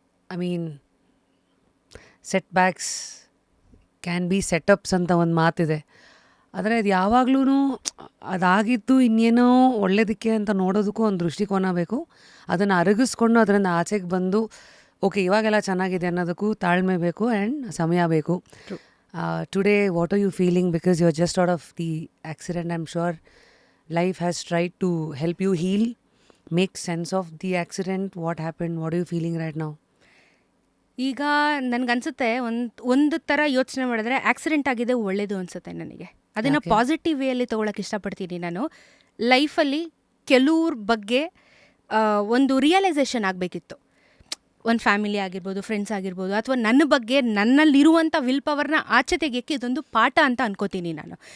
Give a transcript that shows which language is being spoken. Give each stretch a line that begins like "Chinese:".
English: I mean, setbacks can be setups
Kannada: ಅಂತ ಒಂದು ಮಾತಿದೆ. ಆದರೆ ಅದು ಯಾವಾಗ್ಲೂ ಅದಾಗಿದ್ದು ಇನ್ನೇನೋ ಒಳ್ಳೇದಕ್ಕೆ ಅಂತ ನೋಡೋದಕ್ಕೂ ಒಂದು ದೃಷ್ಟಿಕೋನ ಬೇಕು. ಅದನ್ನು ಅರಗಿಸ್ಕೊಂಡು ಅದರಿಂದ ಆಚೆಗೆ ಬಂದು ಓಕೆ ಇವಾಗೆಲ್ಲ ಚೆನ್ನಾಗಿದೆ ಅನ್ನೋದಕ್ಕೂ ತಾಳ್ಮೆ ಬೇಕು ಆ್ಯಂಡ್ ಸಮಯ ಬೇಕು.
English: Today, what are you feeling? Because you're just out of the accident. I'm sure life has tried to help you heal, make sense of the accident. What happened? What are you feeling right now?
Kannada: ಈಗ ನನಗನ್ಸುತ್ತೆ ಒಂದು ಥರ ಯೋಚನೆ ಮಾಡಿದ್ರೆ accident ಆಗಿದೆ ಒಳ್ಳೇದು ಅನಿಸುತ್ತೆ ನನಗೆ. ಅದನ್ನು ಪಾಸಿಟಿವ್ ವೇಯಲ್ಲಿ ತೊಗೊಳಕ್ಕೆ ಇಷ್ಟಪಡ್ತೀನಿ. ನಾನು ಲೈಫಲ್ಲಿ ಕೆಲವ್ರ ಬಗ್ಗೆ ಒಂದು ರಿಯಲೈಸೇಷನ್ ಆಗಬೇಕಿತ್ತು. ಒಂದು ಫ್ಯಾಮಿಲಿ ಆಗಿರ್ಬೋದು, ಫ್ರೆಂಡ್ಸ್ ಆಗಿರ್ಬೋದು, ಅಥವಾ ನನ್ನ ಬಗ್ಗೆ ನನ್ನಲ್ಲಿರುವಂಥ ವಿಲ್ ಪವರ್ನ ಆಚೆ ತೆಗೆಯೋಕ್ಕೆ ಇದೊಂದು ಪಾಠ ಅಂತ ಅನ್ಕೋತೀನಿ ನಾನು.